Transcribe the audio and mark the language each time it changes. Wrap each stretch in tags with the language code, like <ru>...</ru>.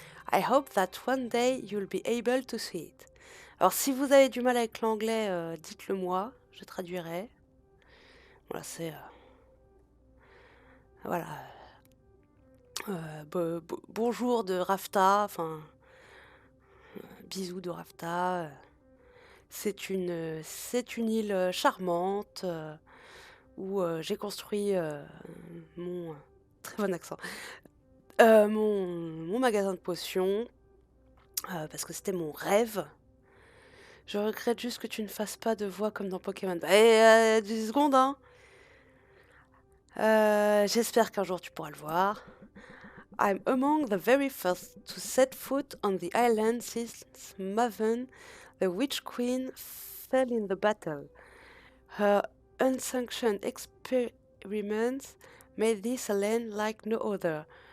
<en>I hope that one day you'll be able to see it.</en> <fr>Alors si vous avez du mal avec l'anglais, dites-le moi, je traduirai. Voilà, c'est... voilà. Bonjour de Rafta, enfin... bisous de Rafta. C'est une île charmante où j'ai construit mon... très bon accent. Mon magasin de potions, parce que c'était mon rêve. Je regrette juste que tu ne fasses pas de voix comme dans Pokémon. 10 secondes, hein. J'espère qu'un jour tu pourras le voir.</fr> <en>I'm among the very first to set foot on the island since Maven, the Witch Queen, fell in the battle. Her unsanctioned experiments made this a land like no other.</en>